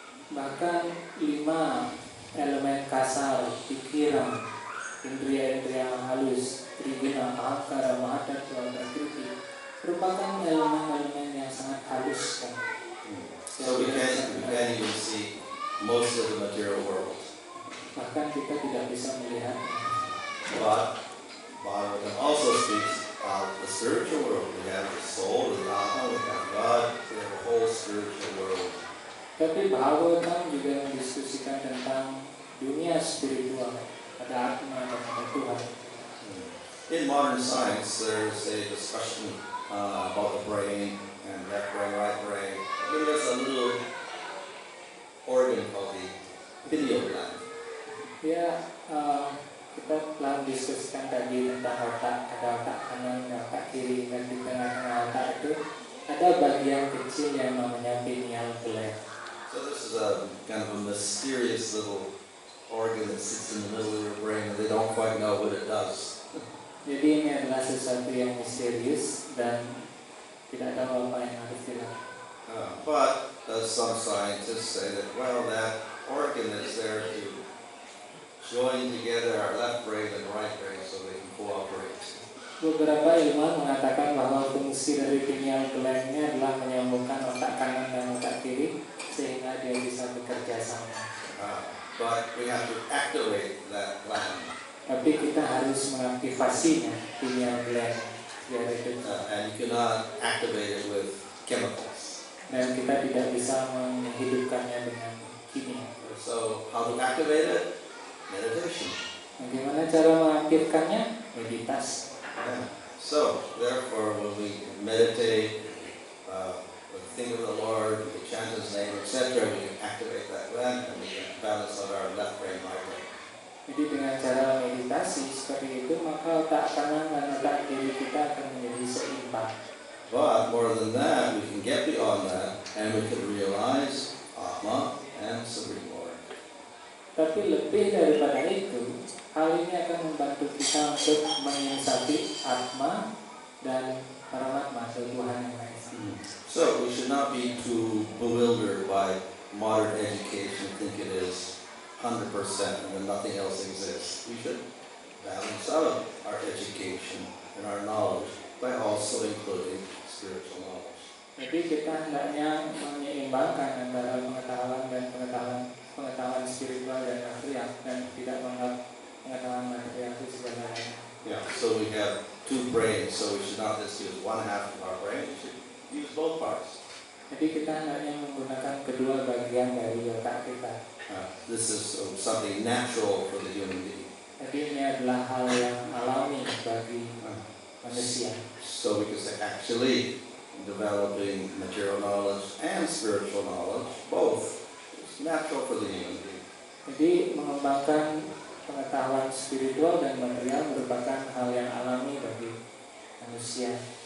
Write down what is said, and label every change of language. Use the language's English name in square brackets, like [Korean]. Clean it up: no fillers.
[Indonesian] Bahkan 5 elemen kasar, pikiran, indriya-indriya halus, triguna, ahankara, mahatattva, prakriti merupakan elemen-elemen yang sangat halus kan. [English] So we can't even see most of the material world. [Indonesian] Bahkan kita tidak bisa melihat. [English] But Bhagavatam also speaks of the spiritual world. We have the soul, the Atma, we have God, we have a whole spiritual world. [Indonesian] Tapi Bhagavatam juga mendiskusikan tentang dunia spiritual, ada Atma dan ada Tuhan. [English] In modern science, there's a discussion about the brain and left brain, right brain. There's a little organ called the pineal gland. [Indonesian] Ya, kita telah mendiskusikan tadi tentang otak, ada otak kanan, ada otak kiri, dan di tengah-tengah otak itu ada bagian kecil yang namanya pineal gland. [English] So this is a kind of a mysterious little organ that sits in the middle of your brain, and they don't quite know what it does. [Indonesian] Jadi ini adalah sesuatu yang misterius dan tidak tahu apa yang harus dilakukan. [English] But some scientists say that, well, that organ is there to join together our left brain and right brain so they can cooperate. [Indonesian] Beberapa ilmuwan mengatakan bahwa fungsi dari pineal gland-nya adalah menyambungkan otak kanan dan otak kiri sehingga dia bisa bekerja sama. [English] But we have to activate that gland. [Indonesian] Tapi kita harus mengaktifasinya, pineal gland, biar itu. [English] And you cannot activate it with chemicals. [Indonesian] Dan kita tidak bisa menghidupkannya dengan kimia. [English] So how to activate it? Meditation. [Indonesian] Bagaimana cara mengaktifkannya? Meditasi. [English] So therefore, when we meditate, think of the Lord, we chant His name, etc., we can activate that gland and we can balance out our left brain, right brain. [Indonesian] Jadi dengan cara meditasi seperti itu, maka otak kanan dan otak kiri kita akan menjadi seimbang. [English] But more than that, we can get beyond that and we can realize Atma and Supreme Lord. [Indonesian] Tapi lebih daripada itu, hal ini akan membantu kita untuk menyiasati atma dan paramatma atau Tuhan yang Maha Esa. [English] So we should not be too bewildered by modern education, think it is 100% and then nothing else exists. We should balance out our education and our knowledge by also including spiritual knowledge. [Indonesian] Jadi kita hendaknya menyeimbangkan antara pengetahuan dan pengetahuan spiritual dan material, dan tidak menganggap pengetahuan material itu segalanya. [English] Yeah, so we have two brains, so we should not just use one half of our brain, we should use both parts. [Indonesian] Jadi kita hendaknya menggunakan kedua bagian dari otak kita. [English] This is something natural for the human being. [Indonesian] Jadi ini adalah hal yang alami bagi manusia. [English] So we can say actually developing material knowledge and spiritual knowledge, both, is natural for the human being. [Indonesian] Jadi mengembangkan pengetahuan spiritual dan material merupakan hal yang alami bagi manusia.